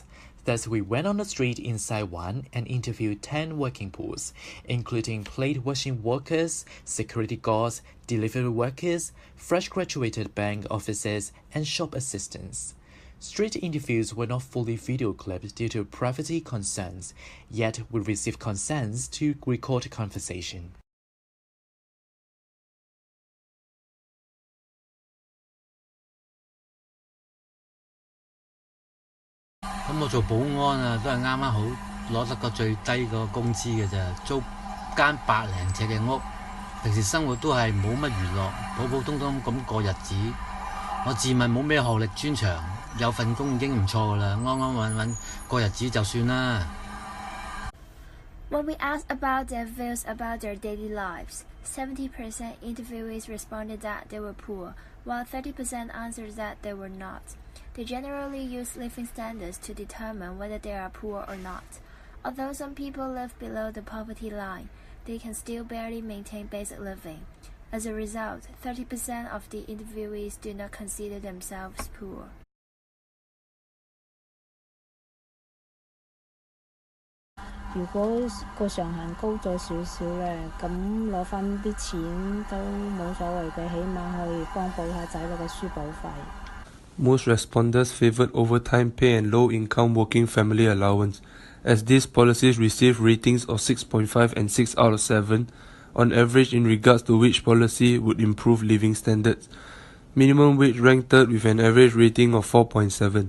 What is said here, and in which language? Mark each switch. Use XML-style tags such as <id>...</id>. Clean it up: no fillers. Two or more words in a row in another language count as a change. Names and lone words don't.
<en>Thus, we went on the street in Saiwan and interviewed 10 working poors, including plate washing workers, security guards, delivery workers, fresh graduated bank officers, and shop assistants. Street interviews were not fully video clipped due to privacy concerns, yet we received consents to record the conversation.</en> <yue>咁我做保安啊，都係啱啱好攞得個最低個工資嘅咋，租間百零尺嘅屋，平時生活都係冇乜娛樂，普普通通咁過日子。我自問冇咩學歷專長，有份工已經唔錯噶啦，安安穩穩過日子就算啦。</yue> <en>When we asked about their views about their daily lives, 70% interviewees responded that they were poor, while 30% answered that they were not. They generally use living standards to determine whether they are poor or not. Although some people live below the poverty line, they can still barely maintain basic living. As a result, 30% of the interviewees do not consider themselves poor.</en> <yue>如果個上限高咗少少咧，咁攞翻啲錢都冇所謂嘅，起碼可以幫補下仔女嘅書簿費。</yue> <en>Most respondents favored overtime pay and low-income working family allowance, as these policies receive ratings of 6.5 and 6 out of 7, on average in regards to which policy would improve living standards. Minimum wage ranked third with an average rating of 4.7.</en>